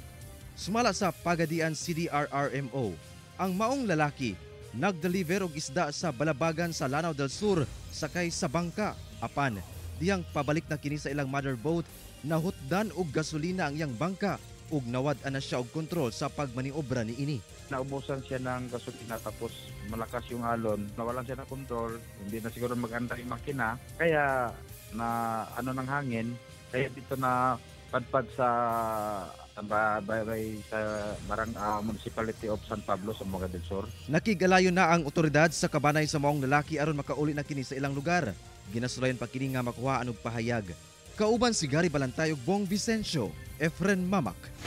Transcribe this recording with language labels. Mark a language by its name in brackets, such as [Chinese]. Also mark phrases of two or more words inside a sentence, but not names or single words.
[Cebuano] Sumala sa Pagadian CDRRMO, ang maong lalaki nagdeliver og isda sa balabagan sa Lanao del Sur sakay sa bangka. Apan diyang pabalik na kini sa ilang [English] mother boat, [Cebuano] nahutdan og gasolina ang iyang bangka ug nawad-an na siya og kontrol sa pagmaniobra ni ini. [Filipino] Naubusan siya ng gasolina tapos malakas yung alon, nawalan siya ng kontrol, hindi na siguro mag-anda yung makina, kaya na ano ng hangin, kaya dito na padpad sa Municipality of San Pablo sa Zamboanga del Sur. [Cebuano] Nakigalayon na ang otoridad sa kabanay sa maong lalaki aron makauli na kini sa ilang lugar. Ginasulayan pa kini nga makuhaan og pahayag. Kauban si Gary Balantay ug Bong Vicencio, Efren Mamak.